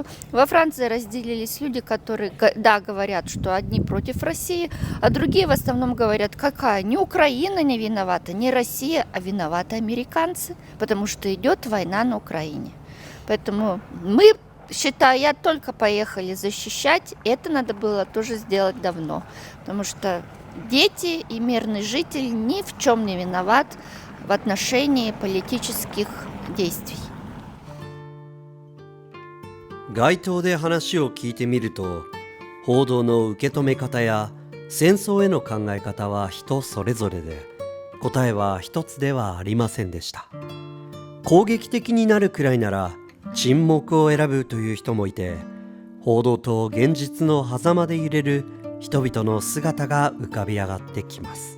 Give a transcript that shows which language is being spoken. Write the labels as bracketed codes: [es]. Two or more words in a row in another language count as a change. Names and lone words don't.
[ru] Во Франции разделились люди, которые, да, говорят, что одни против России, а другие в основном говорят, какая, не Украина не виновата, не Россия, а виноваты американцы, потому что идет война на Украине. Поэтому мы, считаю, я только поехали защищать, это надо было тоже сделать давно, потому что дети и мирный житель ни в чем не виноват в отношении политических действий. [ja] 街頭で話を聞いてみると、報道の受け止め方や戦争への考え方は人それぞれで、答えは一つではありませんでした。攻撃的になるくらいなら沈黙を選ぶという人もいて、報道と現実の狭間で揺れる人々の姿が浮かび上がってきます。